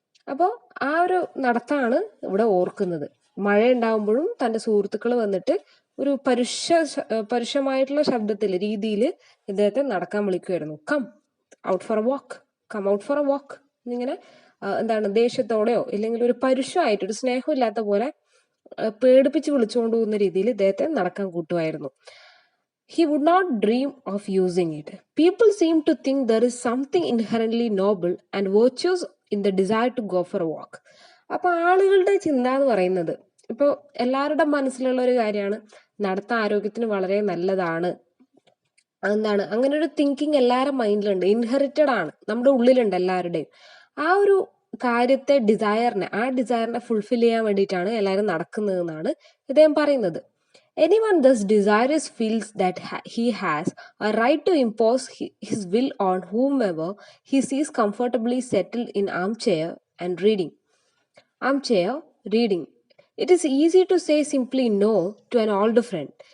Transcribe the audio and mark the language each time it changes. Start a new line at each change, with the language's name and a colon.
Malayalam: അപ്പോൾ ആ ഒരു നടത്താണ് ഇവിടെ ഓർക്കുന്നത്. മഴ ഉണ്ടാകുമ്പോഴും തന്റെ സുഹൃത്തുക്കൾ വന്നിട്ട് ഒരു പരുഷമായിട്ടുള്ള രീതിയിൽ ഇദ്ദേഹത്തെ നടക്കാൻ വിളിക്കുമായിരുന്നു.
English: come out for a walk
Malayalam: ഇങ്ങനെ എന്താണ് ദേഷ്യത്തോടെയോ ഇല്ലെങ്കിൽ ഒരു പരുഷമായിട്ട് ഒരു സ്നേഹമില്ലാത്ത പോലെ പേടിപ്പിച്ച് വിളിച്ചുകൊണ്ട് പോകുന്ന രീതിയിൽ ഇദ്ദേഹത്തെ നടക്കാൻ കൂട്ടുമായിരുന്നു.
English: He would not dream of using it. People seem to think there is something inherently noble and virtuous in the desire to go for a walk.
Malayalam: അപ്പൊ ആളുകളുടെ ചിന്ത എന്ന് പറയുന്നത് ഇപ്പോൾ എല്ലാവരുടെ മനസ്സിലുള്ള ഒരു കാര്യമാണ് നടത്ത ആരോഗ്യത്തിന് വളരെ നല്ലതാണ്. എന്താണ് അങ്ങനെ ഒരു തിങ്കിങ് എല്ലാവരുടെ മൈൻഡിലുണ്ട്, ഇൻഹെറിറ്റഡ് ആണ്, നമ്മുടെ ഉള്ളിലുണ്ട് എല്ലാവരുടെയും. ആ ഒരു കാര്യത്തെ ആ ഡിസയറിനെ ഫുൾഫിൽ ചെയ്യാൻ വേണ്ടിയിട്ടാണ് എല്ലാവരും നടക്കുന്നതെന്നാണ് ഇദ്ദേഹം പറയുന്നത്.
English: Anyone thus desirous feels that he has a right to impose his will on whomever he sees comfortably settled in armchair reading. It is easy to say simply no to an old friend.